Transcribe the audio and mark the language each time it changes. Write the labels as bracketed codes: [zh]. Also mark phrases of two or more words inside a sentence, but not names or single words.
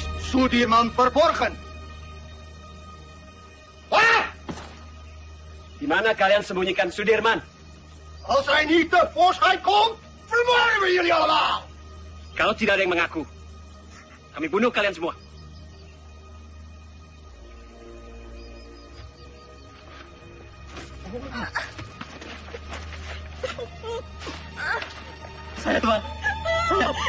[nl] Sudirman Verborgen. Waar? [id] Di mana kalian sembunyikan Sudirman? [nl] Als hij niet tevoorschijn komt, vermoorden we jullie allemaal. [id] Kalau tidak ada yang mengaku, kami bunuh kalian semua. Saya, Tuan. Saya.